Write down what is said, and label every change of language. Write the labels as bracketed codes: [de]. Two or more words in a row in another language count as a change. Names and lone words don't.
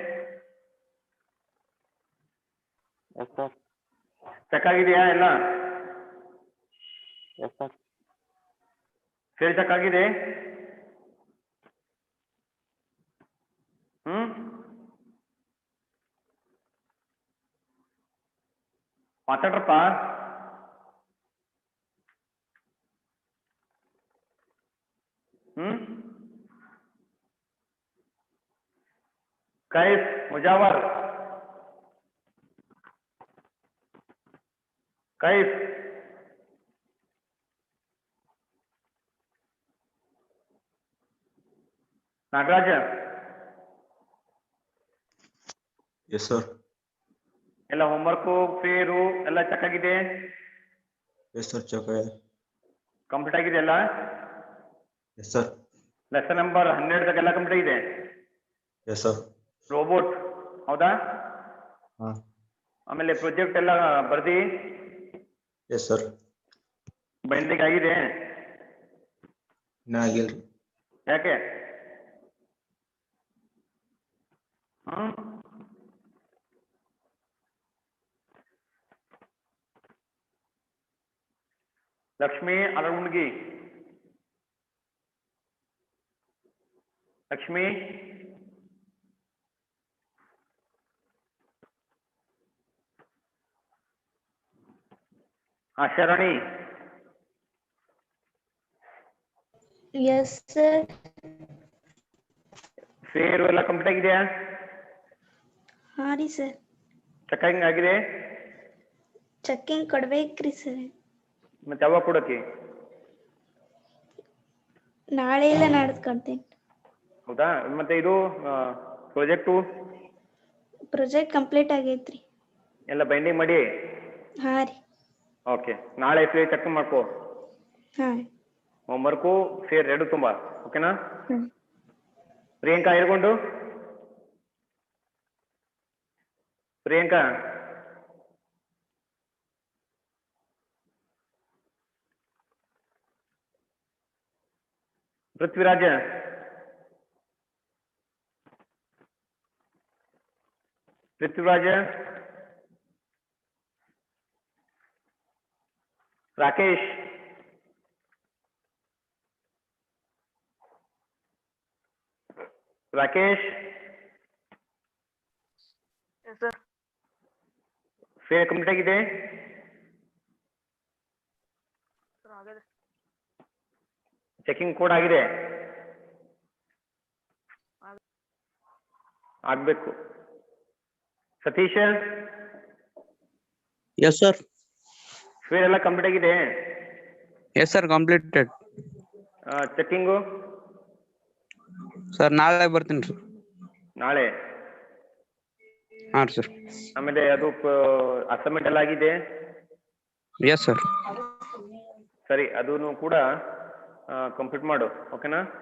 [kn] ಚೆಕ್ ಆಗಿದೆಯಾ ಎಲ್ಲ? [en] fair check [kn] ಆಗಿದೆ? ಮಾತಾಡ್ರಪ್ಪ. कैफ मुजावर, कैफ, नागराज. [en] Yes, sir. [kn] ಎಲ್ಲ ಹೋಮ್ವರ್ಕು, ಫೇರು ಎಲ್ಲ ಚೆಕ್ ಆಗಿದೆ? [en] Yes, sir. [kn] ಚೆಕ್ ಆಗಿದೆ. ಕಂಪ್ಲೀಟ್ ಆಗಿದೆ ಎಲ್ಲ? [en] Yes, sir. lesson number [kn] 12 ಎಲ್ಲ ಕಂಪ್ಲೀಟ್ ಆಗಿದೆ? [en] Yes, sir. [kn] ರೋಬೋಟ್ ಹೌದಾ? ಹಾಂ. ಆಮೇಲೆ ಪ್ರಾಜೆಕ್ಟ್ ಎಲ್ಲ ಬರ್ದಿ? [en] Yes, sir. [kn] ಬೈಂಡಿಂಗ್ ಆಗಿದೆ? ಇನ್ನ ಆಗಿಲ್ರಿ. ಯಾಕೆ? लक्ष्मी अरवणगी, लक्ष्मी, शरणी. [en] Yes, sir. [kn] ಫೇರು ಎಲ್ಲ ಕಂಪ್ಲೀಟ್ ಆಗಿದೆಯಾ? ಹಾ ರೀ ಸರ್. ಚೆಕಿಂಗ್ ಆಗಿದೆ? ಚೆಕಿಂಗ್ ಕೊಡ್ಬೇಕ್ರಿ ಸರ್. ಮತ್ತೆ ಯಾವಾಗ ಕೊಡಕ್ಕೆ? ನಾಳೆ ಇಲ್ಲ ನಾಡ್ದು ಕೊಡ್ತೀನಿ. ಹೌದಾ? ಮತ್ತೆ ಇದು ಪ್ರಾಜೆಕ್ಟು ಪ್ರಾಜೆಕ್ಟ್ ಕಂಪ್ಲೀಟ್ ಆಗೈತ್ರಿ. ಎಲ್ಲ ಬೈಂಡಿಂಗ್ ಮಾಡಿ? ಹಾ ರೀ. ಓಕೆ, ನಾಳೆ [en] fair check [kn] ಮಾಡ್ಕೋ. ಹಾ. [en] homework fair [kn] ಎರಡು ತುಂಬ. ಓಕೆನಾ? ಹ್ಮ್. ಪ್ರಿಯಾಂಕಾ ಇರ್ಕೊಂಡು, ಪ್ರಿಯಾಂಕಾ पृथ्वीराज, पृथ्वीराज, राकेश, राकेश, ಫೇರ್ ಕಂಪ್ಲೀಟ್ ಆಗಿದೆ? ಚೆಕಿಂಗ್ ಕೋಡ್ ಆಗಿದೆ? ಆಗ್ಬೇಕು. ಸತೀಶ್, [en] Yes, sir. [kn] ಫೇರ್ ಎಲ್ಲ ಕಂಪ್ಲೀಟ್ ಆಗಿದೆ? [en] Yes, sir. Completed. [kn] ಚೆಕಿಂಗು? Sir, ನಾಳೆ ಬರ್ತೀನಿ. ನಾಳೆ. ಹಾಂ ಸರ್. ಆಮೇಲೆ ಅದು ಅಸೈನ್ಮೆಂಟ್ ಎಲ್ಲ ಆಗಿದೆ. [en] Yes sir. [kn] ಸರಿ, ಅದನ್ನು ಕೂಡ ಕಂಪ್ಲೀಟ್ ಮಾಡು. ಓಕೆನಾ?